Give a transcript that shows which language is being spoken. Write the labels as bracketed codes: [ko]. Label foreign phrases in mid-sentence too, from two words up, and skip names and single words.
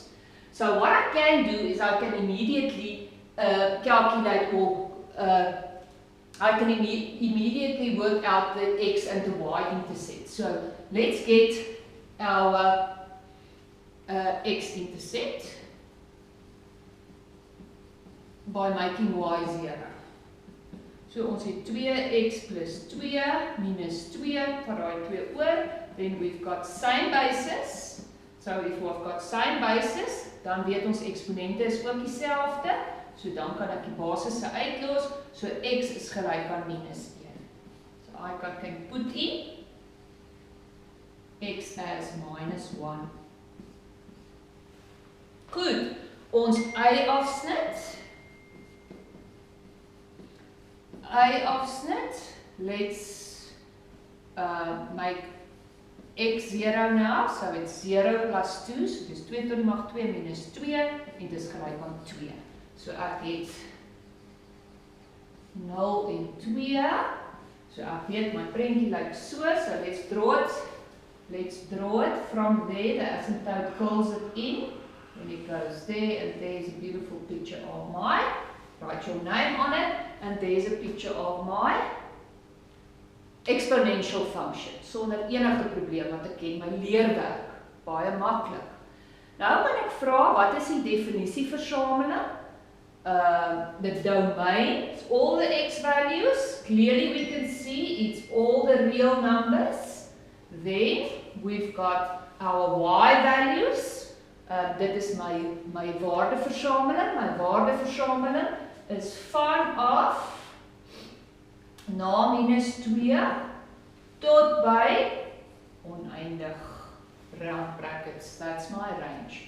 [en] So what I can do is I can immediately calculate or I can immediately work out the x and the y intercept. So let's get our x-intercept by making y 0. [af] So ons het 2x plus 2 minus 2, vat daai 2 oor, [en] then we've got same basis. So if we've got same basis, [af] dan weet ons eksponente is ook dieselfde, so dan kan ek die basisse uitlos, so x is gelyk aan minus 1. [en] So I can put in x as minus 1. [af] Goed, ons y-afsnit. [en] Let's make x 0 now, so it's 0 plus 2, [af] so dis 2 tot die mag 2 minus 2, en dis gelyk aan 2. So ek het 0 en 2, so ek weet my prentjie lyk so, so [en] let's draw it. Let's draw it from there, the asymptote curls it in, and it goes there, and there's a beautiful picture of my, write your name on it, and there's a picture of my exponential function, [af] sonder enige probleem, want ek ken my leerwerk, baie maklik. Nou kan ek vra, wat is die definisieversameling? [en] The domain, it's all the x values, clearly we can see it's all the real numbers. Then we've got our y values. [af] Dit is my waardeversameling. My waardeversameling is vanaf na minus 2 tot by oneindig [en] round brackets. That's my range.